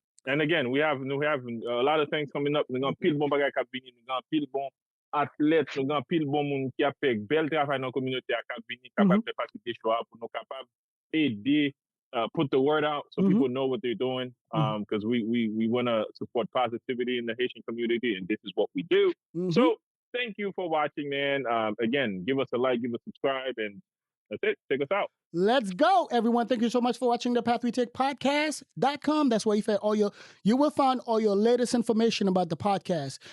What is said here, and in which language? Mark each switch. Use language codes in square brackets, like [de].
[en] And again, we have a lot of things coming up. [ht] Nous avons pile bon bagay k'ap vini, nous avons pile bon athlètes, nous avons pile bon monde qui a fait bel travail dans la communauté à k'ap vini, capable de faire des choix pour nous capable aider, [en] put the word out so people know what they're doing. Because we want to support positivity in the Haitian community, and this is what we do. So thank you for watching, man. Again, give us a like, give us a subscribe, and That's it. Take us out. Let's go, everyone. Thank you so much for watching the Path We Take podcast.com. That's where you will find all your latest information about the podcast.